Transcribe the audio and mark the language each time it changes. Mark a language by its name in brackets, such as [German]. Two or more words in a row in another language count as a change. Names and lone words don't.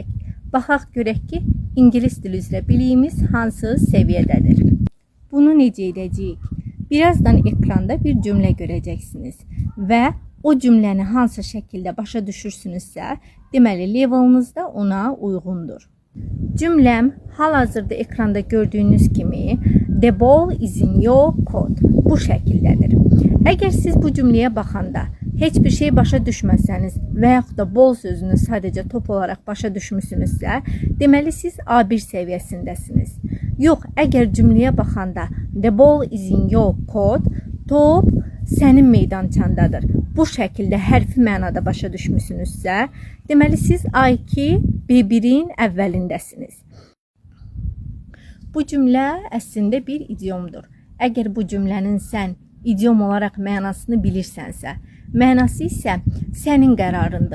[Azerbaijani] Baxaq görək ki, ingilis dili üzrə biliyimiz hansı səviyyədədir. Bunu necə edəcəyik? Birazdan ekranda bir cümlə görəcəksiniz və o cümləni hansı şəkildə başa düşürsünüzsə, deməli leveliniz də ona uyğundur. Cümləm hal-hazırda ekranda gördüyünüz kimi [English] The ball is in your court [Azerbaijani] bu şəkildədir. Əgər siz bu cümləyə baxanda heç bir şey başa düşməsəniz və yaxud da ball sözünü sadəcə top olaraq başa düşmüsünüzsə, deməli siz A1 səviyyəsindəsiniz. Yox, əgər cümləyə baxanda [English] The ball is in your court, [Azerbaijani] top sənin meydançandadır. Bu şəkildə hərfi mənada başa düşmüsünüzsə, deməli siz A2, B1-in əvvəlindəsiniz. Bu cümlə əslində bir idiomdur. Əgər bu cümlənin sən idiom olaraq mənasını bilirsənsə, mənası isə sənin qərarındır.